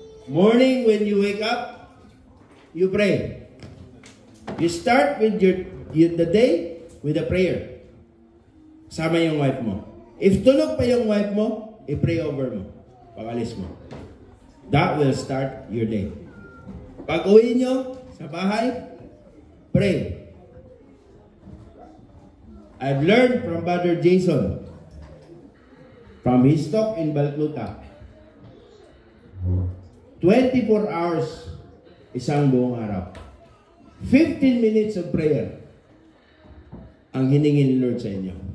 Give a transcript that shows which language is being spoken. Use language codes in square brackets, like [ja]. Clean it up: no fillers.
[en] Morning when you wake up, you pray. You start with the day with a prayer. [tl] Sama yung wife mo. If tulog pa yung wife mo, i-pray over mo. Pag-alis mo. [en] That will start your day. [tl] Pag uwi nyo sa bahay, pray. [en] I've learned from Brother Jason, from his talk in Balcluta, 24 hours, [tl] isang buong araw. 15 minutes of prayer ang hiningi ni Lord sa inyo.